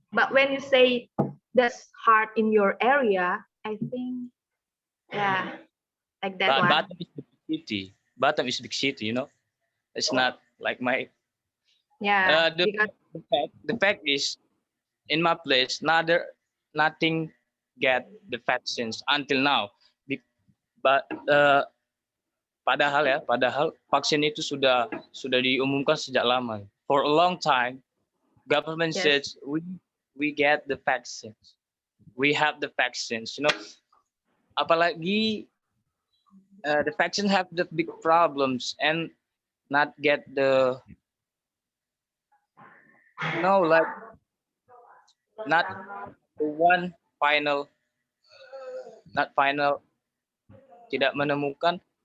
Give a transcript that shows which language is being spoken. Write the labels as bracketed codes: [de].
[en] But when you say that's hard in your area, I think yeah, like that But one. Batam is the big city. Batam is big city. It's not like my. Yeah, The because the fact is, in my place, nothing get the vaccines until now. [id] But padahal vaksin itu sudah diumumkan sejak lama. [en] For a long time, government yes, says we get the vaccines. We have the vaccines. Apalagi the vaccine have the big problems and not get the like not the one final, not final, tidak menemukan.